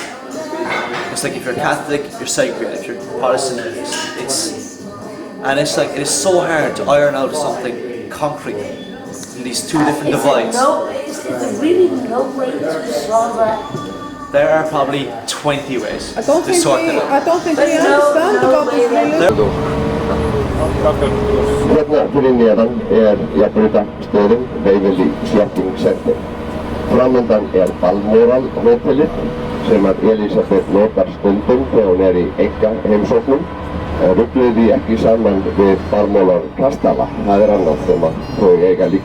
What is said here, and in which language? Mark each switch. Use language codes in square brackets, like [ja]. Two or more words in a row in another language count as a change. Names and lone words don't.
[en] It's like if you're Catholic, you're sacred. If you're Protestant, it's like it is so hard to iron out something concrete in these two different divides. Is there really no way to solve that? There are probably 20 ways I don't to sort it out. I don't think we understand about this really. [is] Hérna fyrir neðan jafnréttarstöðin Waverly Shopping Center. Framundan Balmoral hótelið sem að Elisabeth notar stundum þegar hún í einkaheimsóknum. Rugluðu því ekki saman við Balmoral kastala, það annað sem að þau eiga líka.